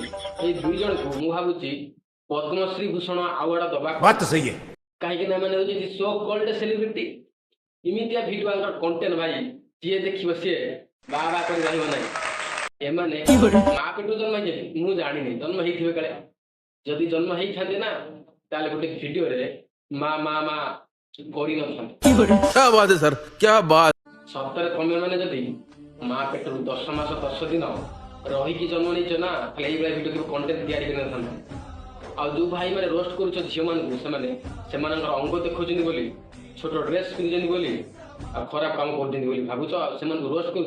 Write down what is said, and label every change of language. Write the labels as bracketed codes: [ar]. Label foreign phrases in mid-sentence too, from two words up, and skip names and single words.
[or] ଏଇ ଦୁଇ ଜଣଙ୍କୁ ମୁଁ ଭାବୁଛି ପଦ୍ମଶ୍ରୀ ଭୂଷଣ ଆୱାର୍ଡ ଦବା କାହିଁକି ନା ମାନେ ହଉଛି [en] so called celebrity. [or] ଏମିତିଆ ଭିଡିଓ ତାଙ୍କର କଣ୍ଟେଣ୍ଟ ଭାଇ ଯିଏ ଦେଖିବ ସିଏ ବା ବା କରି ରହିବ ନାହିଁ। ଏମାନେ ମା ପେଟରୁ ଜନ୍ମ ହେଇଛନ୍ତି ମୁଁ ଜାଣିନି, ଜନ୍ମ ହେଇଥିବେ କାଳେ। ଯଦି ଜନ୍ମ ହେଇଥାନ୍ତେ ନା ତାହେଲେ ଗୋଟେ ଭିଡିଓରେ ମା ମା ମା କରିନଥାନ୍ତେ। [hi] क्या बात है सर, क्या बात। [or] ସତରେ ତମେ ମାନେ ଯଦି ମା ପେଟରୁ 10 ମାସ 10 ଦିନ ରହିକି ଜନ୍ମ ନେଇଛ ନା ତାହେଲେ ଏଇଭଳିଆ ଭିଡିଓ କେବେ କଣ୍ଟେଣ୍ଟ ତିଆରି କରିନଥାନ୍ତେ। ଆଉ ଯୋଉ ଭାଇ ମାନେ ରୋଷ୍ଟ କରୁଛ ଝିଅମାନଙ୍କୁ ସେମାନେ ସେମାନଙ୍କର ଅଙ୍ଗ ଦେଖାଉଛନ୍ତି ବୋଲି, ଛୋଟ ଡ୍ରେସ୍ ପିନ୍ଧୁଛନ୍ତି ବୋଲି ଆଉ ଖରାପ କାମ କରୁଛନ୍ତି ବୋଲି ଭାବୁଛ ଆଉ ସେମାନଙ୍କୁ ରୋଷ୍ଟ କରୁଛ।